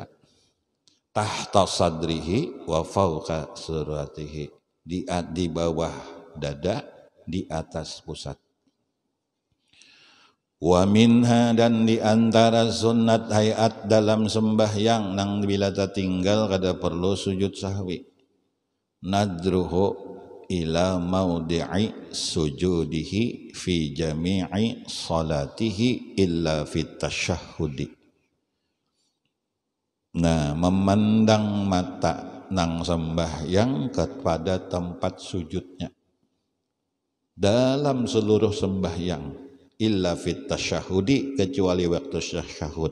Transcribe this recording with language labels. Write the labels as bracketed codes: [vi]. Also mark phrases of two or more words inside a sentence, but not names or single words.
[ar] تحت صدره وفوق سرته, [bjn] di bawah dada, di atas pusat. [ar] ومنها, [bjn] dan di antara sunat hayat dalam sembahyang nang bila tertinggal kada perlu sujud sahwi, [ar] نظره إلى موضع سجوده في جميع صلاته إلا في التشهد. [bjn] Nah memandang mata nang sembahyang kepada tempat sujudnya dalam seluruh sembahyang, [ar] إلا في التشهد, [bjn] kecuali waktu tasyahud.